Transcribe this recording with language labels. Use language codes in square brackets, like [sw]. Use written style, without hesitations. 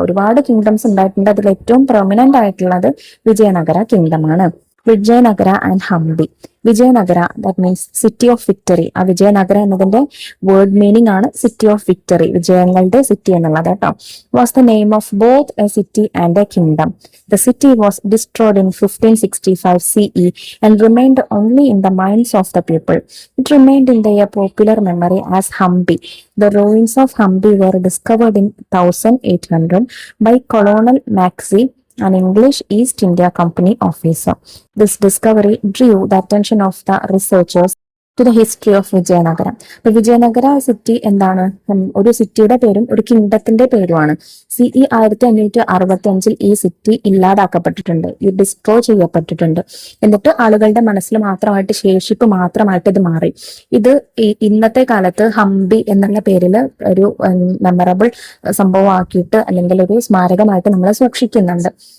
[ml] ഒരുപാട് കിങ്ഡംസ് ഉണ്ടായിട്ടുണ്ട്, അതിൽ ഏറ്റവും പ്രൊമിനന്റ് ആയിട്ടുള്ളത് വിജയനഗര കിങ്ഡം ആണ്. [en] Vijayanagara and Hampi. Vijayanagara that means city of victory. [ml] ആ വിജയനഗര എന്നതിന്റെ വേർഡ് മീനിങ് ആണ് [en] city of victory, [ml] വിജയങ്ങളുടെ സിറ്റി എന്നുള്ളത് കേട്ടോ. [en] Was the name of both a city and a kingdom. The city was destroyed in 1565 CE and remained only in the minds of the people. It remained in their popular memory as Hampi. The ruins of Hampi were discovered in 1800 by Colonel Maxey, an English East India Company officer. This discovery drew the attention of the researchers to the history of Vijayanagaram. [ml] അപ്പൊ Vijayanagara city എന്താണ്? ഒരു സിറ്റിയുടെ പേരും ഒരു കിങ്ഡത്തിന്റെ പേരുമാണ്. CE 1565 ഈ city ഇല്ലാതാക്കപ്പെട്ടിട്ടുണ്ട്, ഈ destroy ചെയ്യപ്പെട്ടിട്ടുണ്ട്. എന്നിട്ട് ആളുകളുടെ മനസ്സിൽ മാത്രമായിട്ട്, ശേഷിപ്പ് മാത്രമായിട്ട് ഇത് മാറി. ഇത് ഇന്നത്തെ കാലത്ത് ഹംപി എന്നുള്ള പേരിൽ ഒരു മെമ്മറബിൾ സംഭവമാക്കിയിട്ട് അല്ലെങ്കിൽ ഒരു സ്മാരകമായിട്ട് നമ്മൾ സൂക്ഷിക്കുന്നുണ്ട്.